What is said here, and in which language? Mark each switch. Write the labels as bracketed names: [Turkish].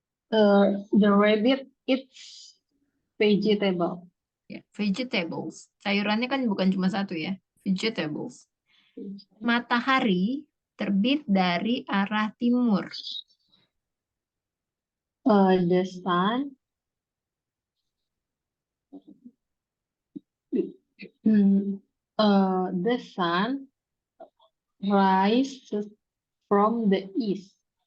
[English] The rabbit eats vegetable. Ya, vegetables. [Indonesian] Sayurannya kan bukan cuma satu ya. Vegetables. Matahari terbit dari arah timur. [English] The sun the sun rises from the east.